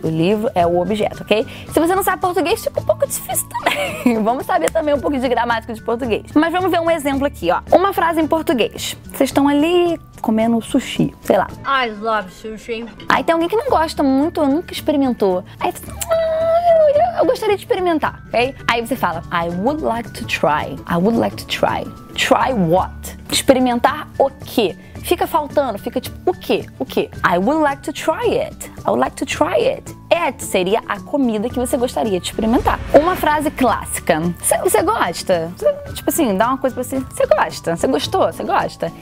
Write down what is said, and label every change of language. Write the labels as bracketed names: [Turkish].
[Portuguese] O livro é o objeto, ok? Se você não sabe português, fica um pouco difícil também. Vamos saber também um pouco de gramática de português. Mas vamos ver um exemplo aqui, ó. Uma frase em português. Vocês estão ali comendo sushi, sei lá. [English] I love sushi. [Portuguese] Aí tem alguém que não gosta muito, nunca experimentou. Aí você eu gostaria de experimentar, ok? Aí você fala, [English] I would like to try. I would like to try. Try what? [Portuguese] Experimentar o quê? Fica faltando, fica tipo, o quê? O quê? [English] I would like to try it. I would like to try it. [Portuguese] It seria a comida que você gostaria de experimentar. Uma frase clássica. Você gosta? Tipo assim, dá uma coisa pra você. Você gosta? Você gostou? Você gosta?